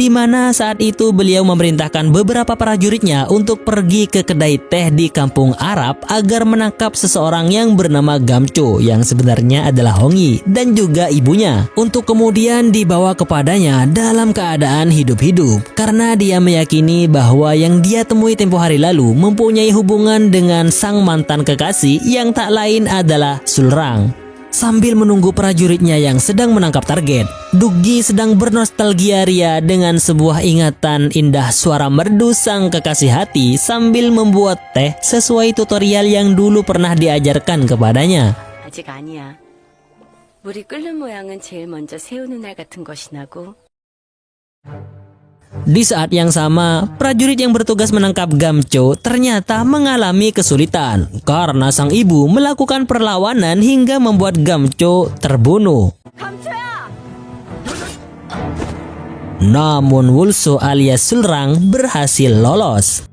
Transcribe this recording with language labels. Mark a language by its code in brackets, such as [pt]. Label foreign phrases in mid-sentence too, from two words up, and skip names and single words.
[id] mana saat itu beliau memerintahkan beberapa prajuritnya untuk pergi ke kedai teh di kampung Arab agar menangkap seseorang yang bernama Gamco yang sebenarnya adalah Hong Yi dan juga ibunya, untuk kemudian dibawa kepadanya dalam keadaan hidup-hidup karena dia meyakini bahwa yang dia temui tempo hari lalu mempunyai hubungan dengan sang mantan kekasih yang tak lain adalah Sulrang. Sambil menunggu prajuritnya yang sedang menangkap target, Duggi sedang bernostalgia ria dengan sebuah ingatan indah suara merdu sang kekasih hati sambil membuat teh sesuai tutorial yang dulu pernah diajarkan kepadanya. [ko] 아직 아니야. 물이 끓는 모양은 제일 먼저 세우는 날 같은 것이 나고. [id] Di saat yang sama, prajurit yang bertugas menangkap Gamcho ternyata mengalami kesulitan karena sang ibu melakukan perlawanan hingga membuat Gamcho terbunuh. [ko] 감초야! [id] Namun Wulso alias Sulrang berhasil lolos.